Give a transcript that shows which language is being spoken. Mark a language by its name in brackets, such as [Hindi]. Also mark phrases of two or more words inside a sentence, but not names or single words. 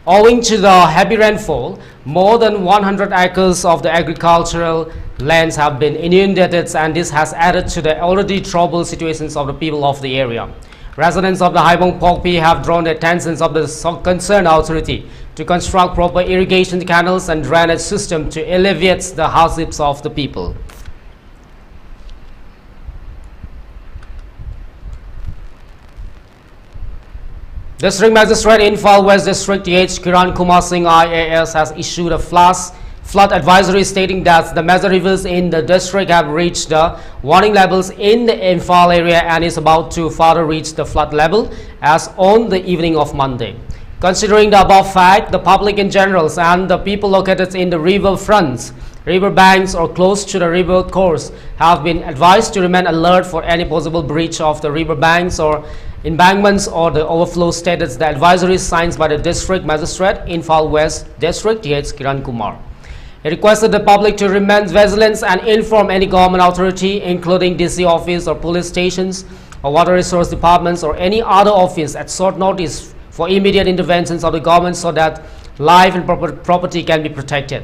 [English] Owing to the heavy rainfall, more than 100 acres of the agricultural lands have been inundated, and this has added to the already troubled situations of the people of the area. Residents of the Haibong Pokpi have drawn the attention of the concerned authority to construct proper irrigation canals and drainage system to alleviate the hardships of the people. District Magistrate Infal West District T.H. Kiran Kumar Singh IAS has issued a flood advisory stating that the major rivers in the district have reached the warning levels in the Infal area and is about to further reach the flood level as on the evening of Monday. Considering the above fact, the public in general and the people located in the river fronts, river banks or close to the river course have been advised to remain alert for any possible breach of the river banks or embankments or the overflow status. The advisory is signed by the District Magistrate Infal West District T.H. Kiran Kumar. He requested the public to remain vigilant and inform any government authority, including DC office or police stations or water resource departments or any other office at short notice for immediate interventions of the government so that life and property can be protected.